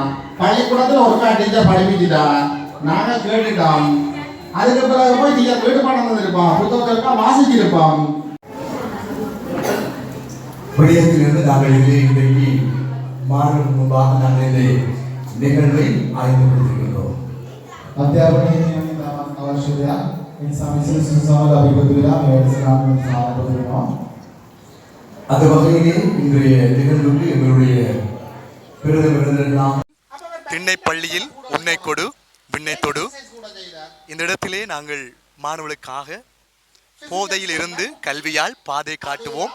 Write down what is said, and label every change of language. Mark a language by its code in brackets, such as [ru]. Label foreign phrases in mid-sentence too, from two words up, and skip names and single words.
[ta] பள்ளிக்கூடத்துல ஒரு டீச்சர் படிப்பிச்சுட்டா, நாங்க கேட்டுட்டோம். அதுக்கு பிறகு போய் டீச்சர் வீட்டு பாடம் தந்திருப்போம், புத்தகத்திற்கா வாசிச்சிருப்போம். விடயத்திலிருந்து நாங்கள் இன்றைக்கு மாணவர்களுக்கு முன்பாக நாங்கள் இந்த நிகழ்வை ஆய்வு கொடுத்திருக்கிறோம். [si] அத்தியாபனයේ අවශ්‍යය නිසා විශේෂ සුසාවල අපි පොදුලා මේ වැඩසටහන ආරම්භ කරනවා. [ta] அந்த வகையிலே இன்றைய நிகழ்வுக்கு எங்களுடைய பிரதமர் திண்ணை பள்ளியில் உன்னை கொடு விண்ணை தொடு. இந்த இடத்திலே நாங்கள் மாணவர்களுக்காக போதையில் இருந்து கல்வியால் பாதை காட்டுவோம்.